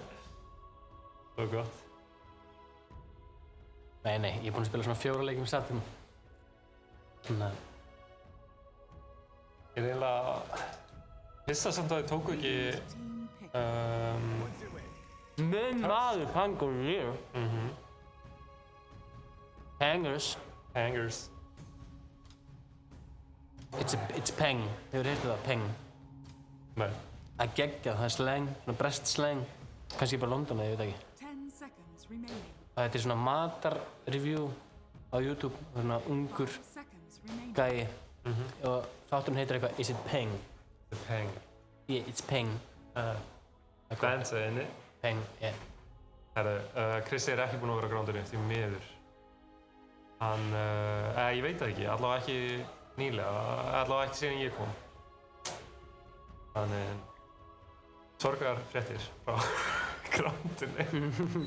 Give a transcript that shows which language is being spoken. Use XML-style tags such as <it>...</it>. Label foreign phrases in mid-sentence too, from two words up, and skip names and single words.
<is>Það er gott. Nei, ég er búinn að spila svona 4 leiki með Shadowman. Þannig að... Ég er eiginlega... Hissa samt að þið tóku ekki... Minn maður, Pangon Rear.</is> <en>Hangers. It's peng.</en> <is>Hefur heyrtu það?</is> <en>Peng.</en> <is>Nei. Það er geggjað, það er slang, svona</is> <en>brest slang.</en> <is>Kannski bara London, ég veit ekki.</is> <en>10 seconds remaining.</en> <is>Þetta er svona matar-review á YouTube. Svona ungur</is> <en>5 seconds remaining.</en> <is>gæi. Og þátturinn heitir eitthvað</is> <en>Is it peng? The Peng. Yeah, it's peng.</en> <is>Dansa inni.</is> <en>Peng, yeah.</en> <is>Herru, Krissi er ekki búinn að vera grándurinn því miður. Hann, ég veit það ekki, allavega ekki nýlega, allavega ekki síðan ég kom. Þannig, sorgar fréttir frá grándurinn.</is>